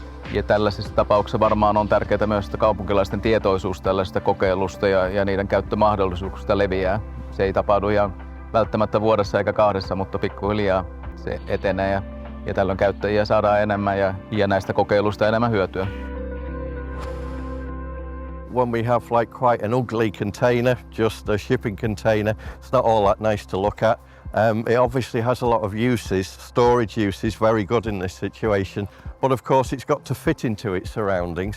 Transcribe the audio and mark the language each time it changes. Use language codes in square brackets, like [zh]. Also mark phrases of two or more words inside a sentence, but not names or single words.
[fi] Ja tällaisissa tapauksissa varmaan on tärkeää myös, että kaupunkilaisten tietoisuus tällaisista kokeilusta ja niiden käyttömahdollisuuksista leviää. Se ei tapahdu ihan välttämättä vuodessa eikä kahdessa, mutta pikkuhiljaa se etenee ja tällöin käyttäjiä saadaan enemmän ja näistä kokeiluista enemmän hyötyä. [en] When we have like quite an ugly container, just a shipping container, it's not all that nice to look at. It obviously has a lot of uses, storage uses, very good in this situation, but of course it's got to fit into its surroundings.